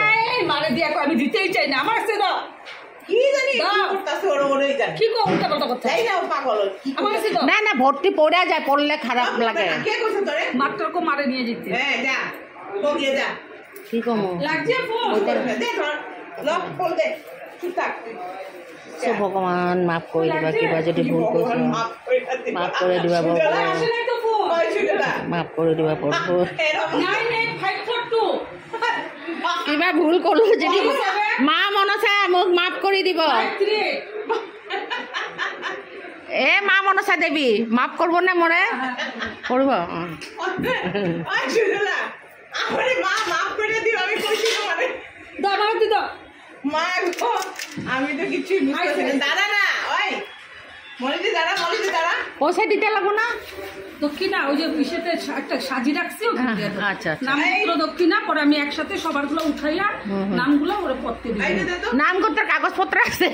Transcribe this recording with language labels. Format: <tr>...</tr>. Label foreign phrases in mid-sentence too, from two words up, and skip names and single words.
<bn>আমি দিতেই চাই না আমার না না ভর্তি পড়ে যায় পড়লে খারাপ লাগে মাত্রকে মারে নিয়ে যেতে</bn> <as>কি কম ভগৱান মাফ কৰি দিবা কিবা যদি ভুল কৈছো মাফ কৰি দিবা প্ৰভু মাফ কৰি দিবা প্ৰভু কিবা ভুল কলো যদি মা মনসা মোক মাফ কৰি দিব এ মা মনসা দেৱী মাফ কৰিব নে মৰে কৰিব</as> <bn>আমি তো কিছু দাদা না ওই মলিদি দাদা পয়সা দিতে লাগবো না দক্ষিণা ওই যে ইসেতে একটা সাজি রাখছি আচ্ছা নামগুলো দক্ষিণা পরে আমি একসাথে সবারগুলো উঠাইয়া নামগুলো ওরা পড়তে দিই নাম করতে কাগজপত্র আছে</bn>